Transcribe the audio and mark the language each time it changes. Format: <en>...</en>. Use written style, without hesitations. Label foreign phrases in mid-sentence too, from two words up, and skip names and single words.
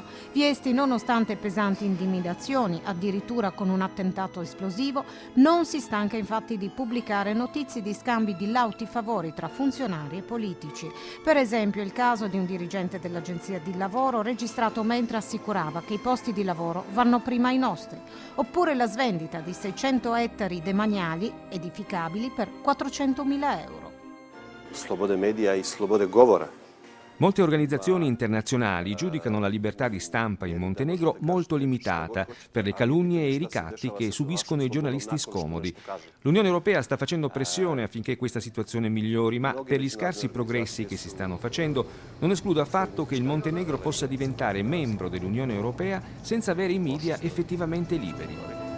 <it>Viesti, nonostante pesanti intimidazioni, addirittura con un attentato esplosivo, non si stanca infatti di pubblicare notizie di scambi di lauti favori tra funzionari e politici. Per esempio il caso di un dirigente dell'agenzia di lavoro registrato mentre assicurava che i posti di lavoro vanno prima ai nostri, oppure la svendita di 600 ettari demaniali edificabili per 400.000 euro.</it> <sr>Slobode medija i slobode govora.</sr> <it>Molte organizzazioni internazionali giudicano la libertà di stampa in Montenegro molto limitata per le calunnie e i ricatti che subiscono i giornalisti scomodi. L'Unione Europea sta facendo pressione affinché questa situazione migliori, ma per gli scarsi progressi che si stanno facendo non escludo affatto che il Montenegro possa diventare membro dell'Unione Europea senza avere i media effettivamente liberi.</it>